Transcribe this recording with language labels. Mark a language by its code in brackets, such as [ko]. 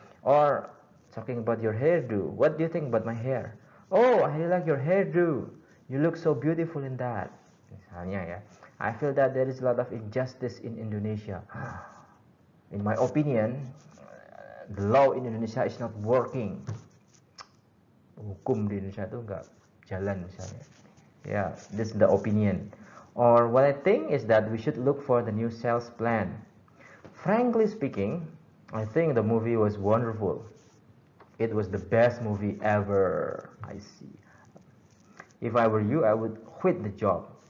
[en] Or talking about your hairdo. What do you think about my hair? Oh, I really like your hairdo. You look so beautiful in that. [id] Misalnya ya. [en] I feel that there is a lot of injustice in Indonesia. In my opinion, the law in Indonesia is not working. [id] hukum di Indonesia itu nggak jalan misalnya. [en] Yeah, this is the opinion. Or what I think is that we should look for the new sales plan. Frankly speaking, I think the movie was wonderful. It was the best movie ever. I see. If I were you, I would quit the job.